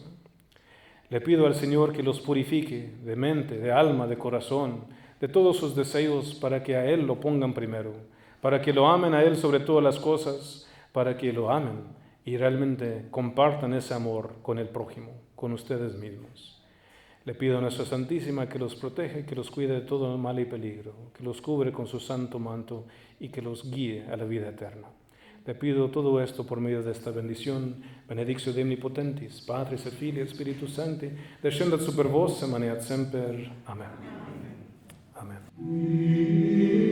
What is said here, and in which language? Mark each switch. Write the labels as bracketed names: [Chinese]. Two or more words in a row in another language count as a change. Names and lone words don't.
[Spanish] Le pido al Señor que los purifique de mente, de alma, de corazón, de todos sus deseos para que a Él lo pongan primero, para que lo amen a Él sobre todas las cosas, para que lo amen y realmente compartan ese amor con el prójimo, con ustedes mismos. Le pido a Nuestra Santísima que los proteja y que los cuide de todo mal y peligro, que los cubre con su santo manto y que los guíe a la vida eterna. Le pido todo esto por medio de esta bendición, [Latin] benedictio de omnipotentis, Patris et Filii et Spiritus Sancti, descendat super vos, et maneat semper. Amen. Amen.